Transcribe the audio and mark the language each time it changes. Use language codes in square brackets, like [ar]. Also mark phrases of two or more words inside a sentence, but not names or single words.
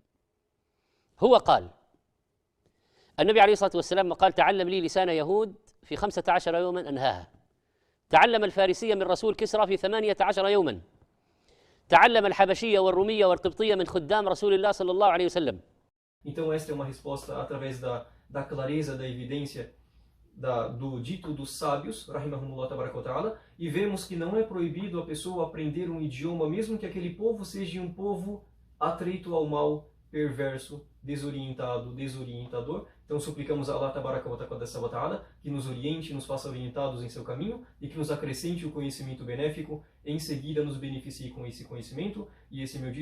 [ar] هو قال، النبي عليه الصلاة والسلام قال: تعلم لي لسان يهود في 15 يوما أنهاها. تعلم الفارسية من رسول كسرى في 18 يوما. تعلم الحبشية والرومية والقبطية من خدام رسول الله صلى الله عليه وسلم. [pt] Então esta é uma resposta através da clareza, da evidência do dito dos sábios, [ar] رحمهم الله تبارك وتعالى, [pt] e vemos que não é proibido a pessoa aprender um idioma, mesmo que aquele povo seja um povo atreito ao mal, perverso, desorientador. Então suplicamos a [ar] الله تبارك وتعالى [pt] que nos oriente, nos faça orientados em seu caminho e que nos acrescente o conhecimento benéfico, em seguida nos beneficie com esse conhecimento. E esse é meu dito.